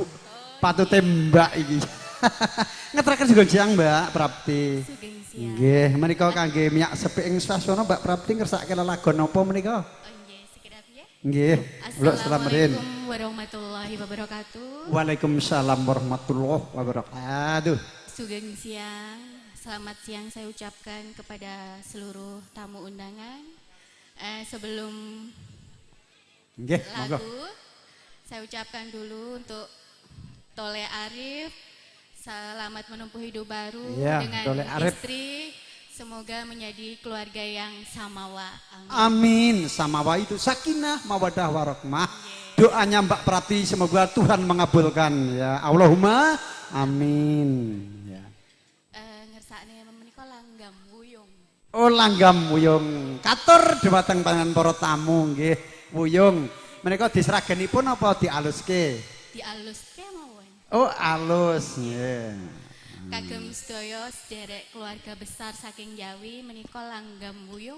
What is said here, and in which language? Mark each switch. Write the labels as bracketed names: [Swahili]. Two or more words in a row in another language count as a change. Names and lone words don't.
[Javanese] Patute Mbak iki. Ngeteraken juga jiang Mbak Prapti. Nggih, menika kangge miyak sepi ing swasana Mbak Prapti ngersake lelagon napa menika? Oh nggih, sekedap ya. Nggih. [Arabic] السلام عليكم ورحمة الله وبركاته. وعليكم السلام ورحمة الله وبركاته. [Javanese] Sugeng siang. [Indonesian] Selamat siang saya ucapkan kepada seluruh tamu undangan. Sebelum nggih, lagu, saya ucapkan dulu untuk Tole Arif, selamat menempuh hidup baru ya, dengan Tole Arif. istri. Semoga menjadi keluarga yang samawa. Amin. Samawa itu [Arabic] سكينة، مودة، رحمة. [Indonesian] Doanya Mbak Prati semoga Tuhan mengabulkan ya. [Arabic] اللهم آمين. Ya. [Javanese] Ngersakne menika langgam wuyung. Oh langgam wuyung. Katur dhumateng panjenengan para tamu nggih. Wuyung, menika diseragenipun apa dialuske? Dialuske mawon. Oh, alus. Yeah. Kagem sedaya sederek keluarga besar saking Jawi menika langgam wuyung.